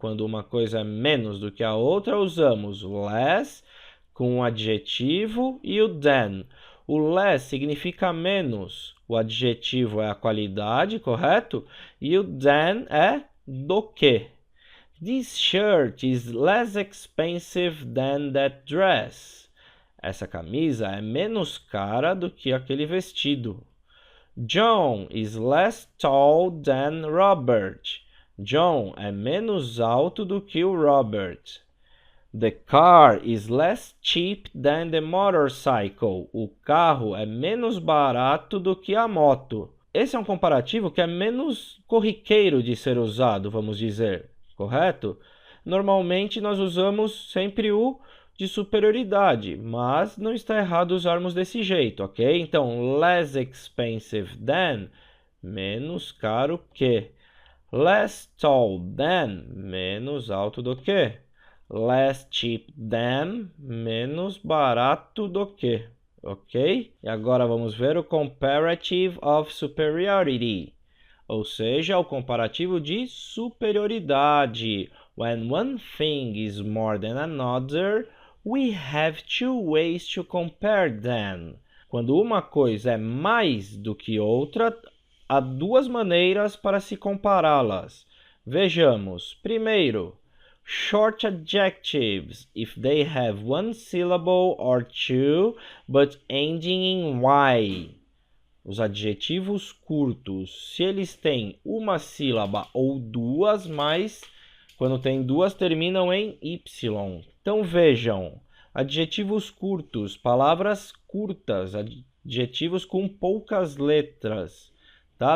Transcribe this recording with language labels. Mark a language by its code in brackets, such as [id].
[pt] Quando uma coisa é menos do que a outra, usamos less com o adjetivo e o than. O less significa menos, o adjetivo é a qualidade, correto? E o than é do que. [en] This shirt is less expensive than that dress. [pt] Essa camisa é menos cara do que aquele vestido. [en] John is less tall than Robert. [pt] John é menos alto do que o Robert. [en] The car is less cheap than the motorcycle. [pt] O carro é menos barato do que a moto. Esse é um comparativo que é menos corriqueiro de ser usado, vamos dizer, correto? Normalmente nós usamos sempre o de superioridade, mas não está errado usarmos desse jeito, ok? Então, [en] less expensive than, [pt] menos caro que. [en] Less tall than, [pt] menos alto do que. [en] Less cheap than, [pt] menos barato do que, ok? E agora vamos ver o [en] comparative of superiority, [pt] ou seja, o comparativo de superioridade. [en] When one thing is more than another, we have two ways to compare them. [pt] Quando uma coisa é mais do que outra, há duas maneiras para se compará-las. Vejamos. Primeiro, [en] Short adjectives, if they have one syllable or two, but ending in Y. [pt] Os adjetivos curtos, se eles têm uma sílaba ou duas, mas quando tem duas terminam em Y. Então vejam, adjetivos curtos, palavras curtas, adjetivos com poucas letras, tá?